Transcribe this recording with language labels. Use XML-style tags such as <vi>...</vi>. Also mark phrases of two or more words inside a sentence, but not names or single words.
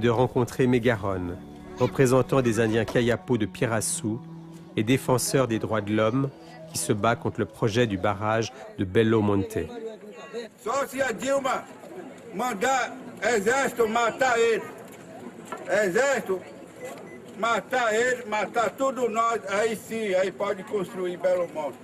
<fr>de rencontrer Megaron, représentant des Indiens Kayapo de Piraçu et défenseur des droits de l'homme qui se bat contre le projet du barrage de Belo Monte.</fr> <pt>Só se a Dilma mandar exército matar ele, exército matar ele, matar tudo nós, aí sim, aí pode construir Belo Monte.</pt>